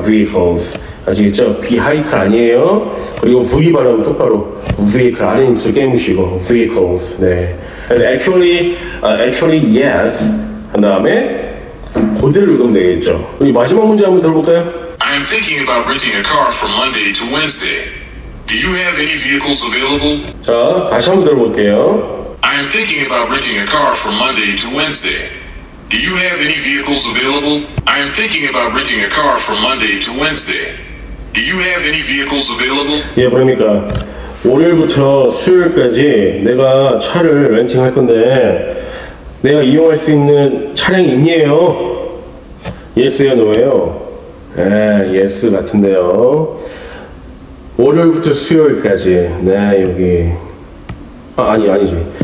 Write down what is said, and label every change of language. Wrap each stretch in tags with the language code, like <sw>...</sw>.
<ko>vehicles. 아시겠죠? vehicle 아니에요. 그리고 V 발음 똑바로 vehicle 아래 입술 깨무시고 vehicles. 네.</ko> <en>actually yes</en> <ko>한 다음에 그대로 읽으면 되겠죠. 우리 마지막 문제 한번 들어볼까요?</ko> <en>I am thinking about renting a car from Monday to Wednesday. Do you have any vehicles available? 자, 다시 한번 들어볼게요. I am thinking about renting a car from Monday to Wednesday. Do you have any vehicles available? I am thinking about renting a car from Monday to Wednesday. Do you have any vehicles available?</en> <ko>예, 그러니까 월요일부터 수요일까지 내가 차를 렌팅할 건데 내가 이용할 수 있는 차량이 있니에요? 예스요, 노예요? 예스 같은데요. 월요일부터 수요일까지. 네, 여기. 아니지.</ko>